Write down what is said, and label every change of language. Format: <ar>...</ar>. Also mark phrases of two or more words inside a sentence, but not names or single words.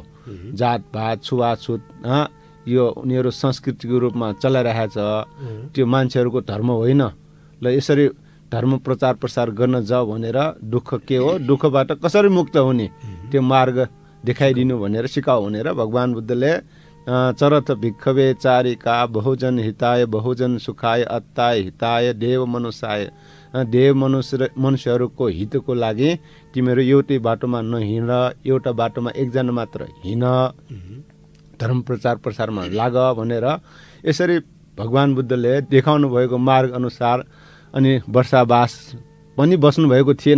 <ne>जातपात छुवाछुत यो उनीहरू संस्कृतिको रूपमा चलाइरहेछ, त्यो मान्छेहरूको धर्म होइन। ल यसरी धर्म प्रचार प्रसार गर्न जाऊ भनेर दुःख के हो, दुःखबाट कसरी मुक्त हुने त्यो मार्ग देखाइदिनु भनेर सिकाऊ भनेर भगवान बुद्धले</ne> <pi>चरथ भिक्षवे चारिका बहुजन हिताय बहुजन सुखाय अत्ताय हिताय देव</pi> <ne>मनुष्यहरूको हितको लागि तिमीहरू एउटै बाटोमा नहिँड, एउटा बाटोमा एकजना मात्र हिँड, धर्म प्रचार प्रसारमा लाग भनेर यसरी भगवान बुद्धले देखाउनु भएको मार्ग अनुसार अनि वर्षावास पनि बस्नुभएको थिएन।</ne>